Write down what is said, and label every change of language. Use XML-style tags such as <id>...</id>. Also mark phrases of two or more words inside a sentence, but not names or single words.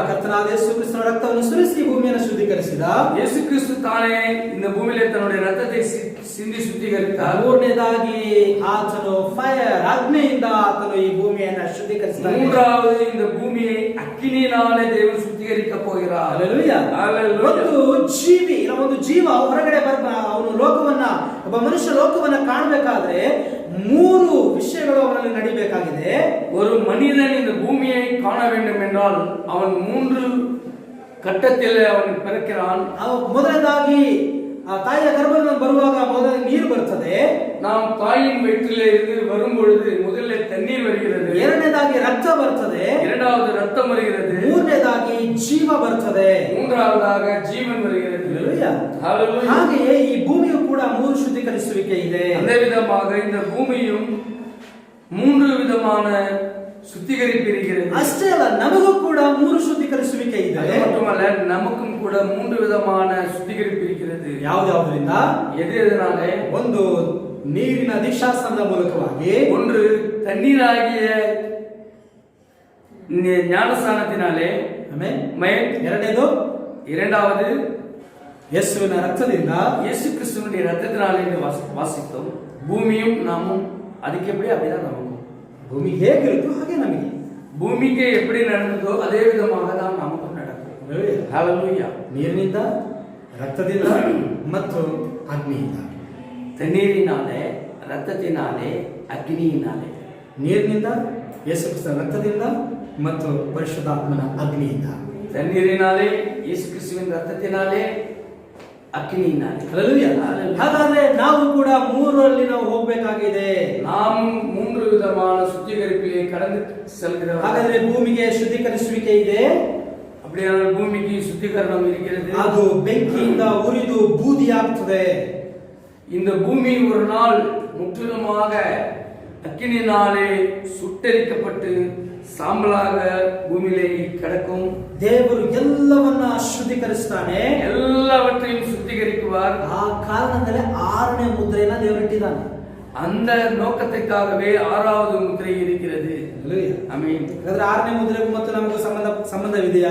<kn>ಕರ್ತನಾದ ಯೇಸು ಕ್ರಿಸ್ತನ ರಕ್ತವನ್ನು ಸುರಿಸಿ ಭೂಮಿಯನ್ನು ಶುದ್ಧೀಕರಿಸಿದ.</kn> <ta>இயேசு கிறிஸ்து தானே இந்த பூமியிலே தன்னுடைய ரத்தத்தை சிந்தி சுத்திகரித்தார்.</ta> <kn>ಮೂರನೇದಾಗಿ ಆತನು ಫೈರ್, ಅಗ್ನಿಯಿಂದ ಆತನು ಈ ಭೂಮಿಯನ್ನು ಶುದ್ಧೀಕರಿಸಿದ.</kn> <ta>மூன்றாவது இந்த பூமியை அக்கினியினாலே தேவன் சுத்திகரிக்க போகிறார். Hallelujah.</ta> <kn>ಒಂದು ಜೀವಿ, ಒಂದು ಜೀವ ಹೊರಗಡೆ ಅವನು ಲೋಕವನ್ನ, ಒಬ್ಬ ಮನುಷ್ಯ ಲೋಕವನ್ನ ಕಾಣಬೇಕಾದ್ರೆ 3 ವಿಷಯಗಳು ಅವನಲ್ಲಿ ನಡಿಬೇಕಾಗಿದೆ.</kn> <ta>ஒரு மனிதன் இந்த பூமியை காண வேண்டும் என்றால் அவன் 3 கட்டத்தில் அவன் பிறக்கிறான்.</ta> <kn>ಮೊದಲನೇದಾಗಿ ತಾಯಿಯ ಗರ್ಭದಿಂದ ಬರುವಾಗ ಮೊದಲ ನೀರು ಬರ್ತದೆ.</kn> <ta>நாம் தாயின் வயிற்றிலே இருந்து வரும் பொழுது முதல்ல தண்ணீர் வருகிறது.</ta> <kn>ಎರಡನೇದಾಗಿ ರಕ್ತ ಬರ್ತದೆ.</kn> <ta>இரண்டாவது ரத்தம் வருகிறது.</ta> <kn>ಮೂರನೇದಾಗಿ ಜೀವ ಬರ್ತದೆ.</kn> <ta>மூன்றாவதாக ஜீவன் வருகிறது.</ta> <kn>Hallelujah. ಹಾಗೆಯೇ ಈ ಭೂಮಿಯು ಕೂಡ 3 ಶುದ್ಧೀಕರಿಸುವಿಕೆ ಇದೆ.</kn> <ta>அதே விதமாக இந்த பூமியும் 3 விதமான சுத்திகரிப்பு இருக்கிறது.</ta> <kn>ಅಷ್ಟೇ ಅಲ್ಲ, ನಮಗೂ ಕೂಡ 3 ಶುದ್ಧೀಕರಿಸುವಿಕೆ ಇದೆ.</kn> <ta>அது மட்டுமல்ல, நமக்கும் கூட 3 விதமான சுத்திகரிப்பு இருக்கிறது.</ta> <kn>ಯಾವುದರಿಂದ?</kn> <ta>எதனாலே?</ta> <kn>ಒಂದು ನೀರಿನ ದೀಕ್ಷಾಸ್ನಾನದ ಮೂಲಕವಾಗಿ,</kn> <ta>ஒன்று தண்ணீராகிய ஞானஸ்நானத்தினாலே,</ta> <kn>ಎರಡನೇದು</kn> <ta>இரண்டாவது</ta> <kn>ಯೇಸುವಿನ ರಕ್ತದಿಂದ,</kn> <ta>இயேசு கிறிஸ்துவினுடைய ரத்தத்தினாலே வாசித்தோம். பூமியும் நாமும் அதுக்கு எப்படி அப்படிதான் நமக்கும்.</ta> <kn>ಭೂಮಿ ಹೇಗಿರುತ್ತೋ ಹಾಗೆ ನಮಗೆ,</kn> <ta>பூமிக்கு எப்படி நடந்ததோ அதே விதமாக தான் நமக்கும் நடக்கும். ஹalleluya.</ta> <kn>ನೀರಿನಿಂದ, ರಕ್ತದಿಂದ ಮತ್ತು ಅಗ್ನಿಯಿಂದ.</kn> <ta>தண்ணீரினாலே, ரத்தத்தினாலே, அக்கினியினாலே.</ta> <kn>ನೀರಿನಿಂದ, ಯೇಸು ಕ್ರಿಸ್ತನ ರಕ್ತದಿಂದ ಮತ್ತು ಪರಿಶುದ್ಧಾತ್ಮನ ಅಗ್ನಿಯಿಂದ.</kn> <ta>தண்ணீரினாலே, இயேசு கிறிஸ்துவின் ரத்தத்தினாலே, அக்கினியினாலே.</ta> <kn>ಹalleluya. ಹಾಗಾದ್ರೆ ನಾವು ಕೂಡ 3ರಲ್ಲಿ ನಾವು ಹೋಗಬೇಕಾಗಿದೆ.</kn> <ta>நாம் 3 விதமான சுத்திகரிப்பிலே கடந்து செல்கிறோம்.</ta> <kn>ಹಾಗಾದ್ರೆ ಭೂಮಿಗೆ ಶುದ್ಧೀಕರಿಸುವಿಕೆ ಇದೆ.</kn> <ta>அப்படியானால் பூமிக்கு சுத்திகரணம் இருக்கிறது.</ta> <kn>ಅದು ಬೆಂಕಿಯಿಂದ ಉರಿದು ಬೂದಿಯಾಗುತ್ತದೆ.</kn> <ta>இந்த பூமி ஒரு நாள் முற்றிலுமாக அக்கினியினாலே சுட்டெரிக்கப்பட்டு சாம்பலாக பூமியிலே கிடக்கும்.</ta> <kn>ದೇವರು ಎಲ್ಲವನ್ನ ಶುದ್ಧೀಕರಿಸ್ತಾನೆ,</kn> <ta>எல்லாவற்றையும் சுத்திகரிக்குவார்.</ta> <kn>ಆ ಕಾರಣದಲ್ಲೇ 6ನೇ ಮುದ್ರೆಯನ್ನ ದೇವರು ಇಟ್ಟಿದ್ದಾನೆ.</kn> <ta>அந்த நோக்கத்திற்காகவே 6வது முத்திரை இருக்கிறது. ஆமென்.</ta> <kn>ಹಾಗಾದ್ರೆ 6ನೇ ಮುದ್ರೆಗೂ ಮತ್ತು ನಮಗೂ ಸಂಬಂಧವಿದೆಯಾ?</kn>